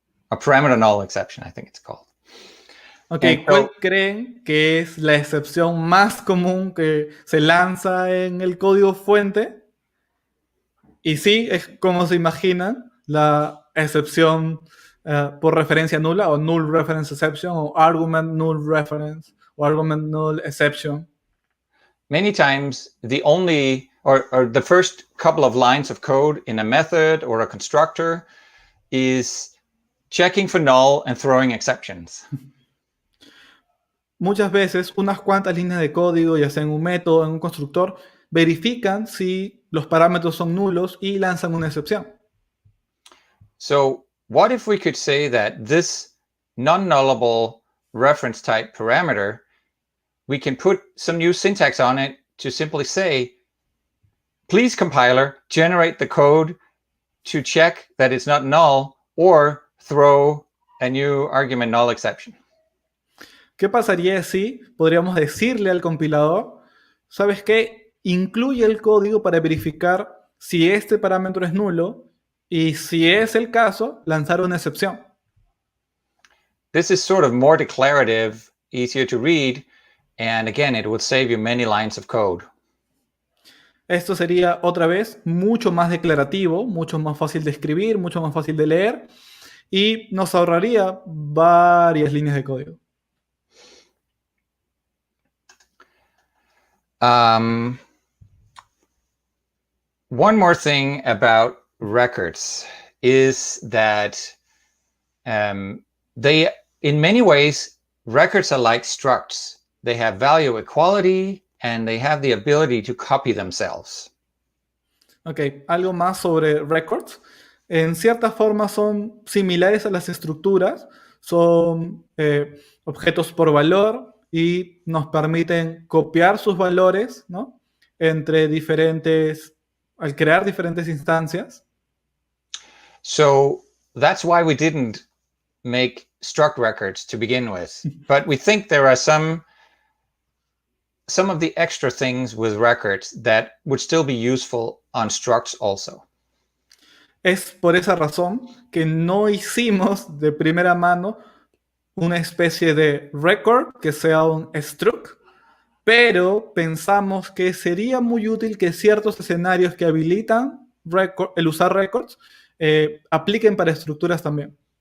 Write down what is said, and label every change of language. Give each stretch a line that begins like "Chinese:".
English: A parameter null exception, I think it's called.
Spanish: Ok, ¿cuál creen que es la excepción más común que se lanza en el código fuente? Y sí, es como se imaginan, la excepción por referencia nula, o null reference exception, o argument null reference, o argument null exception.
English: Many times, the only, or the first couple of lines of code in a method or a constructor is checking for null and throwing exceptions.
Spanish: Muchas veces, unas cuantas líneas de código, ya sea en un método o en un constructor, verifican si los parámetros son nulos y lanzan una excepción.
English: So, what if we could say that this non-nullable reference type parameter, we can put some new syntax on it to simply say, please compiler, generate the code to check that it's not null or throw a new argument null exception.
Spanish: ¿Qué pasaría si podríamos decirle al compilador, ¿sabes qué? Incluye el código para verificar si este parámetro es nulo y si es el caso, lanzar una excepción?
English: This is sort of more declarative, easier to read, and again, it would save you many lines of code.
Spanish: Esto sería, otra vez, mucho más declarativo, mucho más fácil de escribir, mucho más fácil de leer, y nos ahorraría varias líneas de código.
English: One more thing about records is that they, in many ways, records are like structs. They have value equality and they have the ability to copy themselves.
Spanish: Ok, algo más sobre records. En cierta forma son similares a las estructuras, son objetos por valor y nos permiten copiar sus valores, ¿no? Al crear diferentes instancias.
English: So that's why we didn't make struct records to begin with. But we think there are some of the extra things with records that would still be useful on structs also.
Spanish: Es por esa razón que no hicimos de primera mano una especie de record que sea un struct, pero pensamos que sería muy útil que ciertos escenarios que habilitan el usar records apliquen para estructuras también.